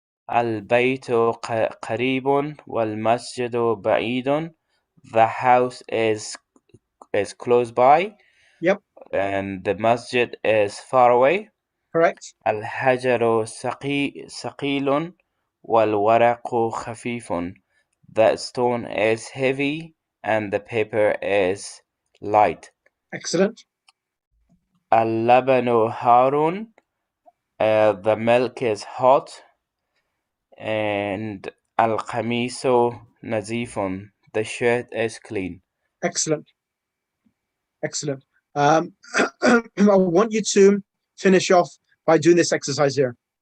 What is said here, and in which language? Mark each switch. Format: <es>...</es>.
<ar>البيت قريب والمسجد بعيد.</ar> <en>The house is close by. Yep. And the masjid is far away. Correct.</en> <ar>الحجر ثقيل والورق خفيف.</ar> <en>The stone is heavy and the paper is light. Excellent.</en> <ar>اللبن حار.</ar> <en>The milk is hot.</en> <ar>And القميص نظيف.</ar> <en>The shirt is clean. Excellent. Excellent. I want you to finish off by doing this exercise here.</en>